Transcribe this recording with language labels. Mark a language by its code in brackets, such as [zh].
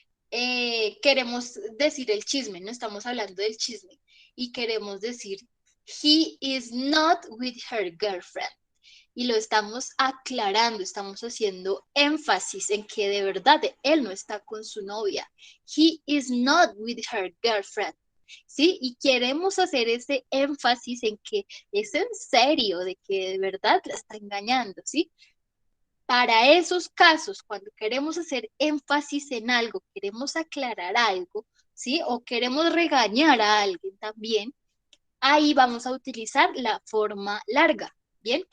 [es] queremos decir el chisme, no estamos hablando del chisme, y queremos decir, [en] he is not with her girlfriend. [es] Y lo estamos aclarando, estamos haciendo énfasis en que de verdad él no está con su novia. [en] He is not with her girlfriend. [es] ¿Sí? Y queremos hacer ese énfasis en que es en serio, de que de verdad la está engañando, ¿sí? Para esos casos, cuando queremos hacer énfasis en algo, queremos aclarar algo, ¿sí? O queremos regañar a alguien también, ahí vamos a utilizar la forma larga, ¿bien?